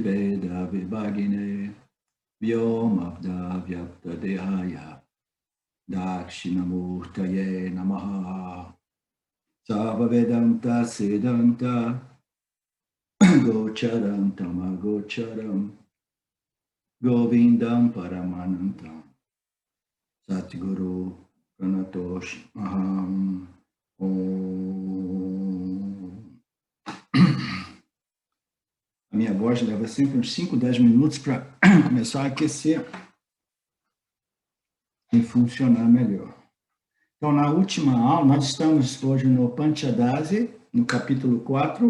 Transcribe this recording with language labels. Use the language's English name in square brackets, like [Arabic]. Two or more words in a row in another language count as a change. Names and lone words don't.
[Sanskrit] Veda Vibhagine Vyomabda Vyapta Dehaya Dakshinamurtaye Namaha Sarva Vedanta Siddhanta Gocharam Tamagocharam Govindam Paramanantam Satguru Pranatosh Aham Om. [Portuguese] A minha voz leva sempre uns 5, 10 minutos para começar a aquecer e funcionar melhor. Então, na última aula, nós estamos hoje no Panchadasi, no capítulo 4.